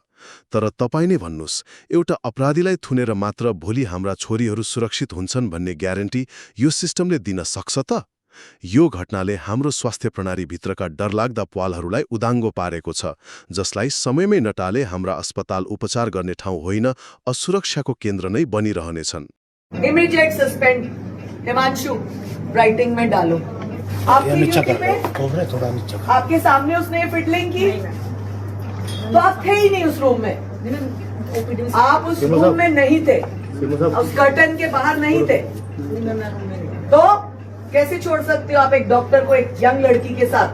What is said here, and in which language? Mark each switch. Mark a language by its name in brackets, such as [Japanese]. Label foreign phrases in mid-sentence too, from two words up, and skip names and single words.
[Nepali] तर तपाईँ नै भन्नुस्, एउटा अपराधीलाई थुनेर मात्र भोलि हाम्रा छोरीहरू सुरक्षित हुन्छन् भन्ने ग्यारेन्टी यो सिस्टमले दिन सक्छ त? यो घटनाले हाम्रो स्वास्थ्य प्रणालीभित्रका डरलाग्दा प्वालहरूलाई उदाङ्गो पारेको छ, जसलाई समयमै नटाले हाम्रा अस्पताल उपचार गर्ने ठाउँ होइन, असुरक्षाको केन्द्र नै बनिरहनेछन्। [English] immediate suspend [Hindi] हिमांशु राइटिंग में डालो। आपके सामने उसने फिटलिंग की तो आप थे ही नहीं उस रूम में, आप उस रूम में नहीं थे, उस कर्टन के बाहर नहीं थे, तो कैसे छोड़ सकते हो आप एक डॉक्टर को एक यंग लड़की के साथ?